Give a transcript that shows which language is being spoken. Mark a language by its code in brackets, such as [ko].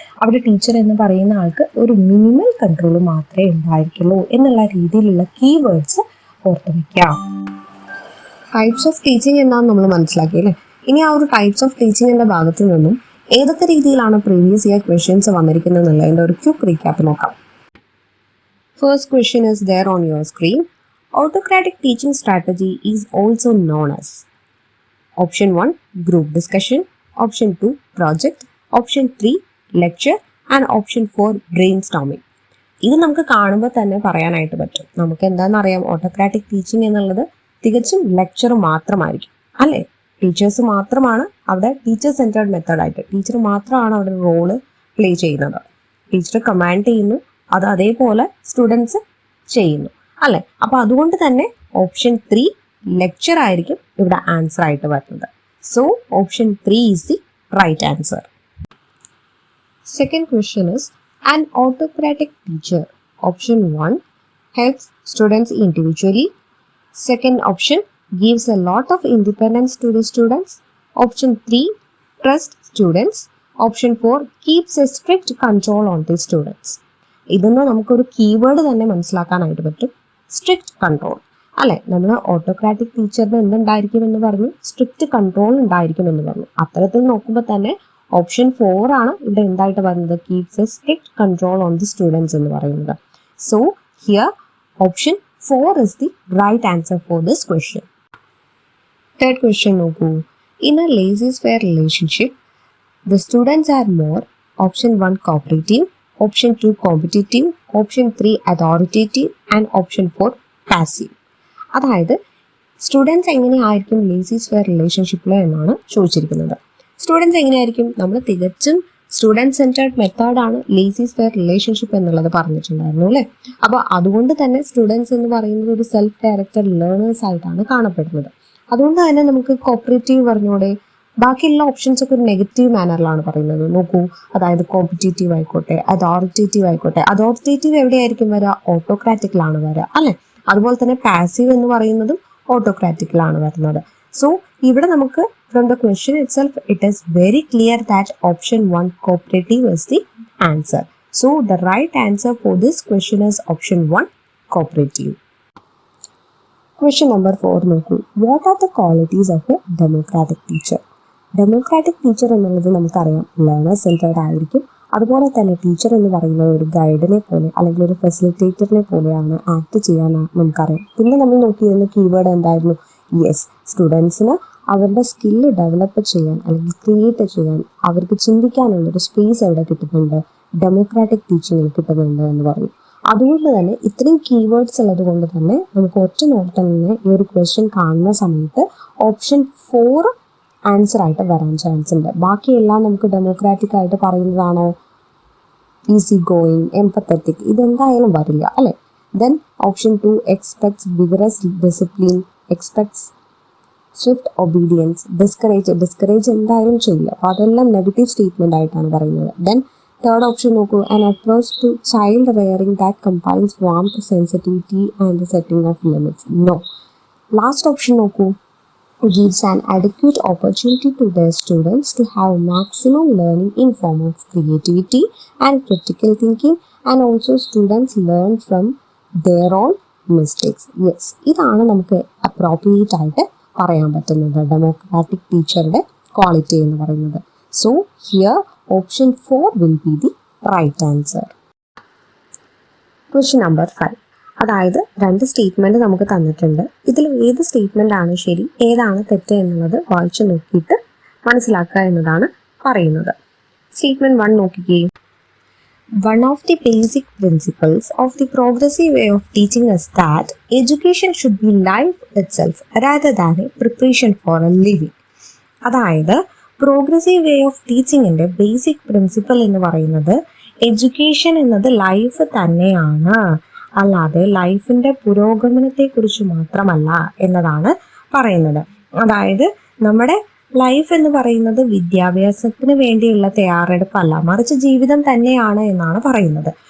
[ml] അവിടെ ടീച്ചർ എന്ന് പറയുന്ന ആൾക്ക് ഒരു മിനിമൽ കൺട്രോൾ മാത്രമേ ഉണ്ടായിരിക്കുള്ളൂ എന്നുള്ള രീതിയിലുള്ള കീവേഡ്സ് ഓർത്ത് വയ്ക്കാം. ടൈപ്സ് ഓഫ് ടീച്ചിങ് എന്താണെന്ന് നമ്മൾ മനസ്സിലാക്കി അല്ലേ. ഇനി ആ ഒരു ടൈപ്സ് ഓഫ് ടീച്ചിങ്ങിൻ്റെ ഭാഗത്തു നിന്നും ഏതൊക്കെ രീതിയിലാണ് പ്രീവിയസ് ഇയർ ക്വസ്റ്റ്യൻസ് വന്നിരിക്കുന്നത് എന്നുള്ളതിൻ്റെ ഒരു ക്വിക്ക് റീക്യാപ്പ് നോക്കാം. [en] First question is there on your screen. Autocratic teaching strategy is also known as option 1 group discussion, option 2 project, option 3 lecture and option 4 brainstorming. [ml] ഇത് നമുക്ക് കാണുമ്പോൾ തന്നെ പറയാനായിട്ട് പറ്റും. നമുക്ക് എന്താണെന്നറിയാം, ഓട്ടോക്രാറ്റിക് ടീച്ചിങ് എന്നുള്ളത് തികച്ചും ലെക്ചർ മാത്രമായിരിക്കും അല്ലേ. ടീച്ചേഴ്സ് മാത്രമാണ് അവിടെ ടീച്ചർ സെൻറ്റേർഡ് മെത്തേഡായിട്ട് ടീച്ചർ മാത്രമാണ് അവിടെ റോള് പ്ലേ ചെയ്യുന്നത്. ടീച്ചർ കമാൻഡ് ചെയ്യുന്നു, അത് അതേപോലെ സ്റ്റുഡൻസ് ചെയ്യുന്നു അല്ലേ. അപ്പോൾ അതുകൊണ്ട് തന്നെ ഓപ്ഷൻ 3 ലെക്ചർ ആയിരിക്കും ഇവിടെ ആൻസർ ആയിട്ട് വരുന്നത്. [en] So option 3 is the right answer. Second question is an autocratic teacher. Option 1 helps students individually. Second option gives a lot of independence to the students. Option 3 trusts students. Option 4 keeps a strict control on the students. [ml] ഇതൊന്നും നമുക്കൊരു keyword തന്നെ മനസ്സിലാക്കാനായിട്ട് പറ്റും, strict control അല്ലെ. നമ്മൾ autocratic ടീച്ചറിന് എന്തുണ്ടായിരിക്കും എന്ന് പറഞ്ഞു, സ്ട്രിക്റ്റ് കൺട്രോൾ ഉണ്ടായിരിക്കും എന്ന് പറഞ്ഞു. അത്തരത്തിൽ നോക്കുമ്പോൾ തന്നെ ഓപ്ഷൻ 4 ആണ് ഇവിടെ എന്തായിട്ട് പറയുന്നത്, [en] keeps a strict control on the students [ml] എന്ന് പറയുന്നത്. [en] So here option 4 is the right answer for this question. Third question [ml] നോക്കൂ. [en] In a laissez-faire relationship, the students are more option 1 cooperative, option 2 competitive, option 3 authoritative and option 4 passive. [ml] അതായത് students എങ്ങനെയായിരിക്കും ലേസി-സ്ഫെയർ റിലേഷൻഷിപ്പിൽ എന്നാണ് ചോദിച്ചിരിക്കുന്നത്. Students എങ്ങനെയായിരിക്കും, നമ്മൾ തികച്ചും student centred മെത്തേഡാണ് ലേസി-സ്ഫെയർ റിലേഷൻഷിപ്പ് എന്നുള്ളത് പറഞ്ഞിട്ടുണ്ടായിരുന്നു അല്ലേ. അപ്പോൾ അതുകൊണ്ട് തന്നെ സ്റ്റുഡൻസ് എന്ന് പറയുന്നത് ഒരു സെൽഫ് ഡയറക്റ്റഡ് ലേണേഴ്സ് ആയിട്ടാണ് കാണപ്പെടുന്നത്. അതുകൊണ്ട് തന്നെ നമുക്ക് കോപ്പറേറ്റീവ് പറഞ്ഞോടെ, ബാക്കിയുള്ള ഓപ്ഷൻസ് ഒക്കെ ഒരു നെഗറ്റീവ് മാനറിലാണ് പറയുന്നത്. നോക്കൂ, അതായത് കോമ്പറ്റേറ്റീവ് ആയിക്കോട്ടെ, അതോറിറ്റേറ്റീവ് ആയിക്കോട്ടെ. അതോറിറ്റേറ്റീവ് എവിടെയായിരിക്കും വരിക, ഓട്ടോക്രാറ്റിക്കിലാണ് വരിക അല്ലേ. അതുപോലെ തന്നെ പാസീവ് എന്ന് പറയുന്നതും ഓട്ടോക്രാറ്റിക്കിലാണ് വരുന്നത്. [en] so [ml] ഇവിടെ നമുക്ക് [en] from the question itself it is very clear that option 1 cooperative is the answer. So the right answer for this question is option 1 cooperative. Question number 4 [ml] നോക്കൂ. [en] What are the qualities of a democratic teacher? [ml] Democratic teacher എന്നുള്ളത് നമുക്കറിയാം learner centred ആയിരിക്കും. അതുപോലെ തന്നെ teacher എന്ന് പറയുന്നത് ഒരു ഗൈഡിനെ പോലെ അല്ലെങ്കിൽ ഒരു ഫെസിലിറ്റേറ്ററിനെ പോലെയാണ് ആക്ട് ചെയ്യാൻ നമുക്കറിയാം. പിന്നെ നമ്മൾ നോക്കിയിരുന്ന കീവേഡ് എന്തായിരുന്നു, യെസ്, സ്റ്റുഡൻസിന് അവരുടെ സ്കില്ല് ഡെവലപ്പ് ചെയ്യാൻ അല്ലെങ്കിൽ ക്രിയേറ്റ് ചെയ്യാൻ അവർക്ക് ചിന്തിക്കാനുള്ളൊരു സ്പേസ് എവിടെ കിട്ടുന്നുണ്ട്, ഡെമോക്രാറ്റിക് ടീച്ചിങ്ങിൽ കിട്ടുന്നുണ്ട് എന്ന് പറഞ്ഞു. അതുകൊണ്ട് തന്നെ ഇത്രയും കീവേഡ്സ് ഉള്ളത് കൊണ്ട് തന്നെ നമുക്ക് ഒറ്റ നോട്ടം തന്നെ ഈ ഒരു ക്വസ്റ്റ്യൻ കാണുന്ന സമയത്ത് ഓപ്ഷൻ 4 ആൻസർ ആയിട്ട് വരാൻ ചാൻസ് ഉണ്ട്. ബാക്കിയെല്ലാം നമുക്ക് ഡെമോക്രാറ്റിക് ആയിട്ട് പറയുന്നതാണോ, ഈസി ഗോയിങ്, എംപത്തറ്റിക്, ഇതെന്തായാലും വരില്ല അല്ലേ. [en] then option 2 expects vigorous discipline, expects swift obedience, discourage [ml] എന്തായാലും ചെയ്യില്ല. അപ്പോൾ അതെല്ലാം നെഗറ്റീവ് സ്റ്റേറ്റ്മെന്റ് ആയിട്ടാണ് പറയുന്നത്. [en] then third option [ml] നോക്കൂ, [en] An approach to child rearing that combines warmth, sensitivity and setting of limits. No. Last option [ml] നോക്കൂ, [en] gives an adequate opportunity to their students to have maximum learning in form of creativity and critical thinking, and also students learn from their own mistakes. [ml] Yes, ഇതാണ് നമുക്ക് appropriate ആയിട്ട് പറയാൻ പറ്റുന്നത് democratic ടീച്ചറുടെ quality എന്ന് പറയുന്നത്. [en] So here option 4 will be the right answer. Question number 5. [ml] അതായത് 2 statement നമുക്ക് തന്നിട്ടുണ്ട്. ഇതിൽ ഏത് സ്റ്റേറ്റ്മെന്റ് ആണ് ശരി, ഏതാണ് തെറ്റ് എന്നുള്ളത് വായിച്ചു നോക്കിയിട്ട് മനസ്സിലാക്കുക എന്നതാണ് പറയുന്നത്. സ്റ്റേറ്റ്മെന്റ് 1 നോക്കിക്കേ. [en] One of the basic principles of the progressive way of teaching is that education should be life itself rather than a preparation for a living. [ml] അതായത് progressive way of ടീച്ചിങ്ങിന്റെ basic principal എന്ന് പറയുന്നത് education എന്നത് life തന്നെയാണ്, അല്ലാതെ ലൈഫിന്റെ പുരോഗമനത്തെക്കുറിച്ച് മാത്രമല്ല എന്നതാണ് പറയുന്നത്. അതായത് നമ്മുടെ ലൈഫ് എന്ന് പറയുന്നത് വിദ്യാഭ്യാസത്തിന് വേണ്ടിയുള്ള തയ്യാറെടുപ്പല്ല, മറിച്ച് ജീവിതം തന്നെയാണ് എന്നാണ് പറയുന്നത്.